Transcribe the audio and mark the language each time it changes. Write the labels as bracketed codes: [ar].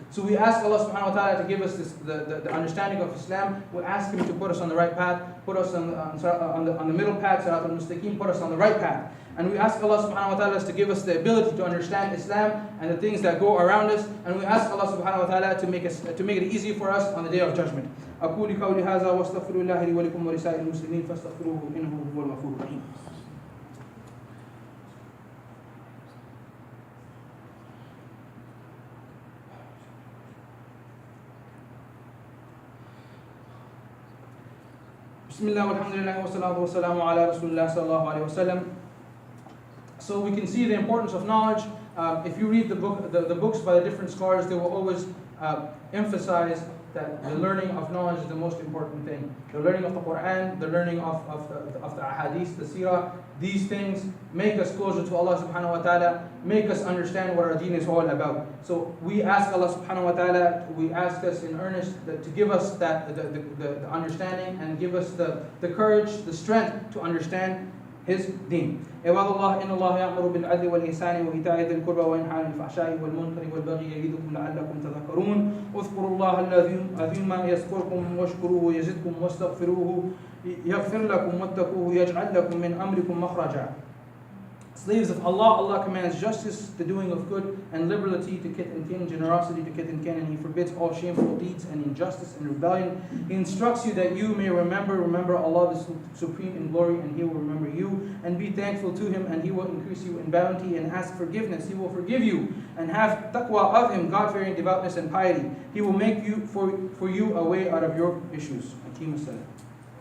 [en] So we ask Allah subhanahu wa ta'ala to give us the understanding of Islam. We ask Him to put us on the right path, put us on the middle path, Sirat al-Mustaqim, put us on the right path. And we ask Allah subhanahu wa ta'ala to give us the ability to understand Islam and the things that go around us. And we ask Allah subhanahu wa ta'ala to make it easy for us on the day of judgment. [ar] أقول قولي هذا واستغفر الله لي ولكم ولسائر المسلمين فاستغفروه إنه هو الغفور الرحيم. Bismillah walhamdulillah wa salatu wa salamu ala rasulullah sallallahu alayhi wa sallam. [en] So we can see the importance of knowledge. If you read the books by the different scholars, they will always emphasize that the learning of knowledge is the most important thing. The learning of the Quran, the learning of the ahadith, the seerah, these things make us closer to Allah subhanahu wa ta'ala, make us understand what our deen is all about. So we ask Allah subhanahu wa ta'ala, we ask us in earnest to give us the understanding and give us the courage, the strength to understand His deen. [ar] عباد الله إن الله يأمر بالعدل والإحسان وإيتاء ذي القربى وينهى عن الفحشاء والمنكر والبغي يعظكم لعلكم تذكرون اذكروا الله العظيم يذكركم واشكروه يزدكم واستغفروه يغفر لكم واتقوه يجعل لكم من أمركم مخرجا. [en] Slaves of Allah, Allah commands justice, the doing of good, and liberality to kith and kin, generosity to kith and kin, and He forbids all shameful deeds and injustice and rebellion. He instructs you that you may remember Allah the Supreme in glory, and He will remember you, and be thankful to Him, and He will increase you in bounty, and ask forgiveness, He will forgive you, and have taqwa of Him, God-fearing, devoutness, and piety. He will make you for you a way out of your issues. [ar] Aqim as-salam.